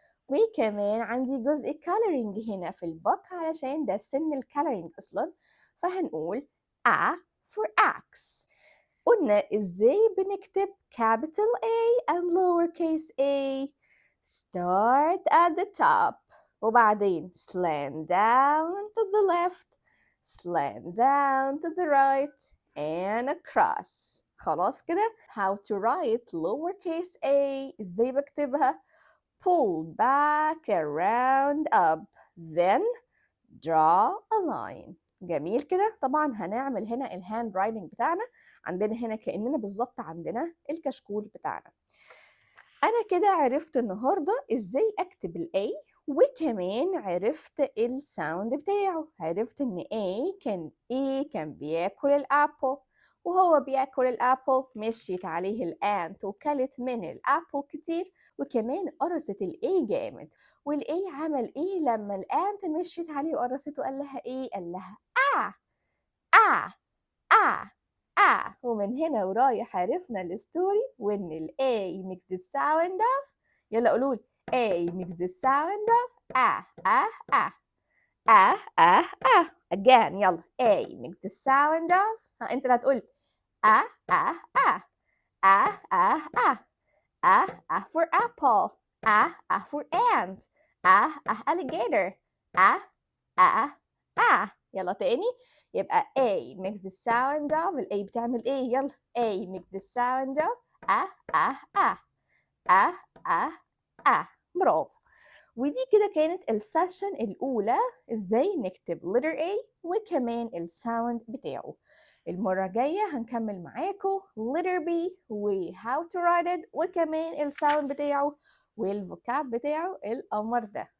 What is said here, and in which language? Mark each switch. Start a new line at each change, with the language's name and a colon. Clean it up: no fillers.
Arabic: وكمان عندي جزء coloring هنا في البوك علشان ده سن الكالرينج أصلا، فهنقول
English: A for axe.
Arabic: قلنا إزاي بنكتب capital A and lowercase a.
English: Start at the top
Arabic: وبعدين
English: slant down to the left, slant down to the right and across.
Arabic: خلاص كده.
English: How to write lowercase a.
Arabic: إزاي بكتبها؟
English: Pull back around up, then draw a line.
Arabic: جميل كده. طبعا هنعمل هنا الهاند رايتنج بتاعنا، عندنا هنا كأننا بالظبط عندنا الكشكول بتاعنا. أنا كده عرفت النهاردة إزاي أكتب ال A، وكمان عرفت الساوند بتاعه. عرفت إن A كان بياكل الأبل، وهو بياكل الأبل مشيت عليه الأنت وكلت من الأبل كتير، وكمان قرصت ال A جامد. وال A عمل إيه لما الأنت مشيت عليه وقرصته؟ قال لها إيه؟ قال لها آه آه آه آه. ومن هنا ورايح عرفنا الستوري، وإن ال A
English: makes the sound of.
Arabic: يلا قولوا لي
English: A makes the sound of
Arabic: آه آه آه آه آه آه.
English: again
Arabic: يلا
English: A makes the sound of.
Arabic: أنت اللي هتقول آه آه آه آه آه آه
English: for apple. For ant. Alligator. آه آه آه.
Arabic: يلا تاني. يبقى
English: A makes the sound of.
Arabic: ال A بتعمل إيه؟ يلا
English: A makes the sound of
Arabic: آه آه آه آه آه آه. برافو. ودي كده كانت السيشن الأولى، إزاي نكتب letter A وكمان الساوند بتاعه. المرة الجاية هنكمل معاكم letter B و
English: how to write it
Arabic: وكمان الساوند بتاعه والفوكاب بتاعه القمر ده.